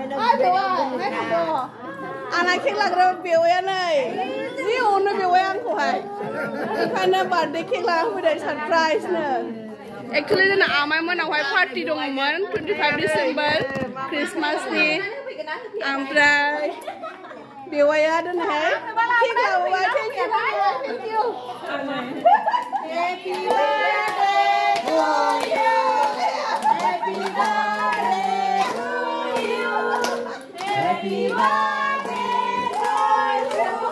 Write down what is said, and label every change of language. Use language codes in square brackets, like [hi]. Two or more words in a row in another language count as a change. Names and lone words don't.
[brx] आंना केक लाग्रा बेवाइया नै जि अनो बेवाइया आंखौहाय ओंखायनो बार्थडे केक लानानै फैदों सारप्राइजनो Actually जोंना आमाइमोनावहाय पार्टि दङमोन 25 डिसेम्बर क्रिसमासनि ओमफ्राय बेवाइया दोनैहाय केक लाबोबाय [en] thank you Happy birthday to you Happy birthday to you Happy birthday to you